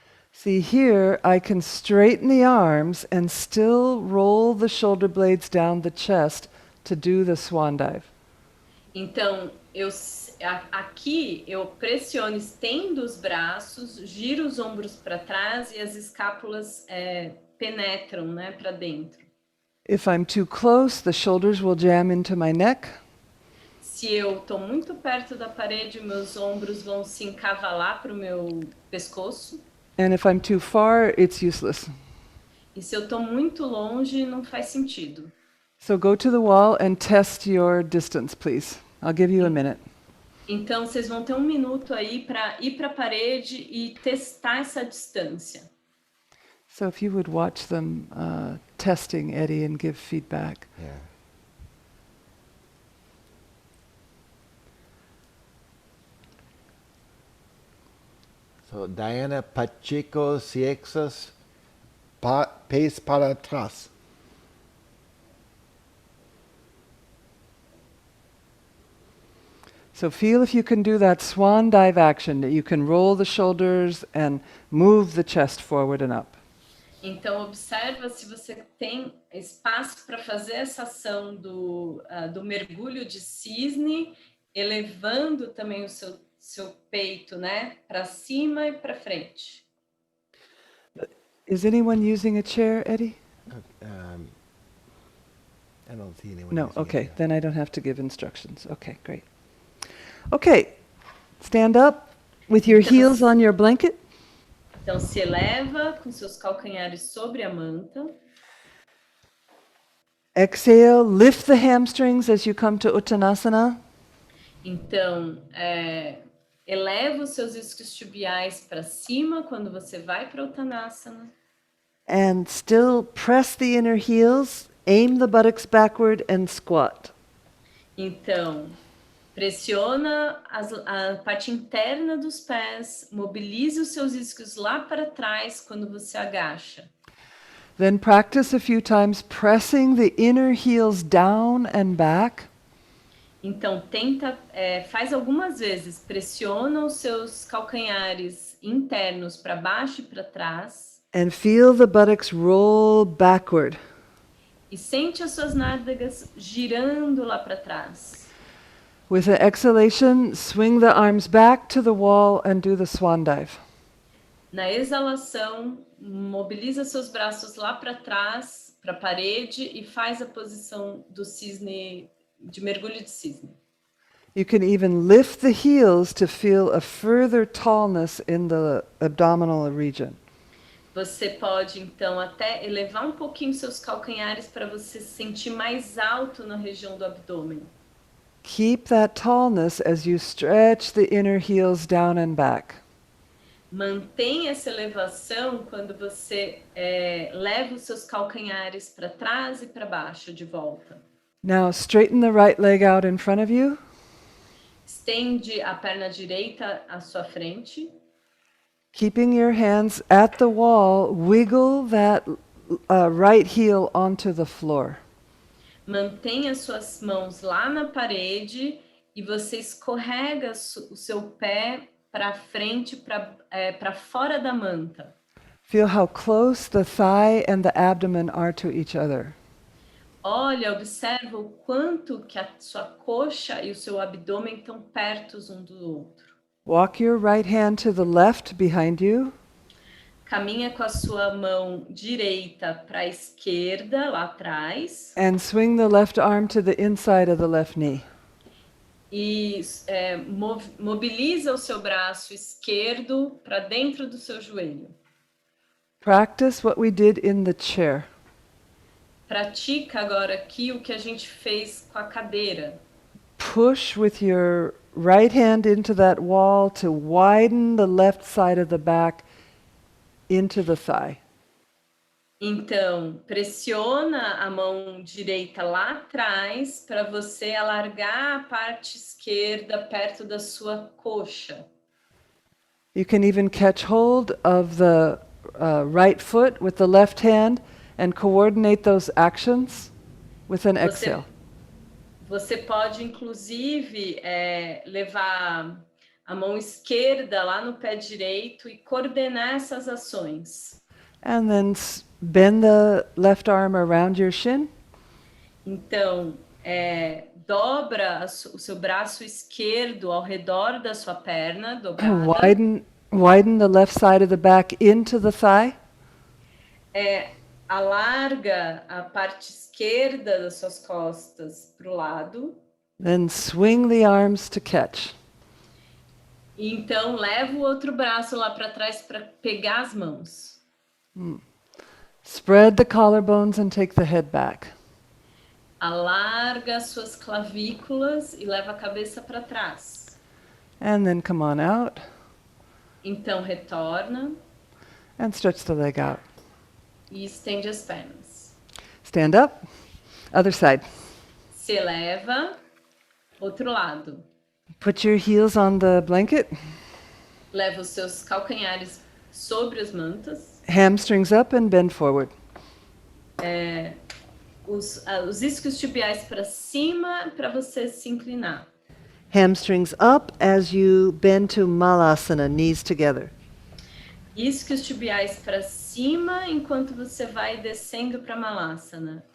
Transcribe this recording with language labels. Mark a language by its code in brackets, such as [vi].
[en] See, here I can straighten the arms and still roll the shoulder blades down the chest to do the swan dive. [pt] Então, aqui eu pressiono, estendo os braços, giro os ombros para trás e as escápulas penetram, né, para dentro. [en] If I'm too close, the shoulders will jam into my neck. [pt] Se eu estou muito perto da parede, meus ombros vão se encavalar para o meu pescoço. [en] And if I'm too far, it's useless. [pt] E se eu estou muito longe, não faz sentido. [en] So go to the wall and test your distance, please. I'll give you a minute. [pt] Então, vocês vão ter um minuto aí para ir para a parede e testar essa distância. [en] So if you would watch them testing, Eddie, and give feedback. Yeah. [pt] So Diana Pacheco Ciexas, pace para atrás. [en] So feel if you can do that swan dive action, that you can roll the shoulders and move the chest forward and up. [pt] Então, observa se você tem espaço para fazer essa ação do mergulho de cisne, elevando também o seu peito, né, para cima e para frente. [en] Is anyone using a chair, Eddie? I don't see anyone. No, using okay, it. then I don't have to give instructions. Okay, great. Okay, stand up with your heels on your blanket. [pt] Então, se eleva com seus calcanhares sobre a manta. [en] Exhale, lift the hamstrings as you come to Uttanasana. [pt] Então, eleva os seus isquiotibiais para cima quando você vai para Uttanasana. [en] And still press the inner heels, aim the buttocks backward and squat. [pt] Então, pressiona a parte interna dos pés, mobilize os seus isquios lá para trás quando você agacha. [en] Then practice a few times pressing the inner heels down and back. [pt] Então, faz algumas vezes, pressiona os seus calcanhares internos para baixo e para trás. [en] And feel the buttocks roll backward. [pt] E sente as suas nádegas girando lá para trás. [en] With the exhalation, swing the arms back to the wall and do the swan dive. [pt] Na exalação, mobiliza seus braços lá para trás, para a parede e faz a posição do cisne, de mergulho de cisne. [en] You can even lift the heels to feel a further tallness in the abdominal region. [pt] Você pode, então, até elevar um pouquinho seus calcanhares para você se sentir mais alto na região do abdômen. [en] Keep that tallness as you stretch the inner heels down and back. [pt] Mantenha essa elevação quando você leva os seus calcanhares para trás e para baixo de volta. [en] Now straighten the right leg out in front of you. [pt] Estende a perna direita à sua frente. [en] Keeping your hands at the wall, wiggle that right heel onto the floor. [pt] Mantenha suas mãos lá na parede e você escorrega o seu pé para frente, para fora da manta. [en] Feel how close the thigh and the abdomen are to each other. [pt] Olha, observa o quanto que a sua coxa e o seu abdômen estão perto um do outro. [en] Walk your right hand to the left behind you. [pt] Caminha com a sua mão direita para a esquerda, lá atrás. [en] And swing the left arm to the inside of the left knee. [pt] E mobiliza o seu braço esquerdo para dentro do seu joelho. [en] Practice what we did in the chair. [pt] Pratica agora aqui o que a gente fez com a cadeira. [en] Push with your right hand into that wall to widen the left side of the back into the thigh. [pt] Então, pressiona a mão direita lá atrás para você alargar a parte esquerda perto da sua coxa. [en] You can even catch hold of the right foot with the left hand and coordinate those actions with an exhale. [pt] Você pode, inclusive, levar a mão esquerda lá no pé direito e coordenar essas ações. [en] And then bend the left arm around your shin. [pt] Então, dobra o seu braço esquerdo ao redor da sua perna dobrada. [en] Widen the left side of the back into the thigh. [pt] Alarga a parte esquerda das suas costas para o lado. [en] Then swing the arms to catch. [pt] E então, leva o outro braço lá para trás para pegar as mãos. [en] Spread the collarbones and take the head back. [pt] Alarga as suas clavículas e leva a cabeça para trás. [en] And then come on out. [pt] Então, retorna. [en] And stretch the leg out. [pt] E estende as pernas. [en] Stand up. Other side. [pt] Se eleva. Outro lado. [en] Put your heels on the blanket. [pt] Leva os seus calcanhares sobre as mantas. [en] Hamstrings up and bend forward. [pt] Os isquios tibiais para cima para você se inclinar. [en] Hamstrings up as you bend to Malasana, knees together. [pt] Isquios tibiais para cima enquanto você vai descendo para Malasana.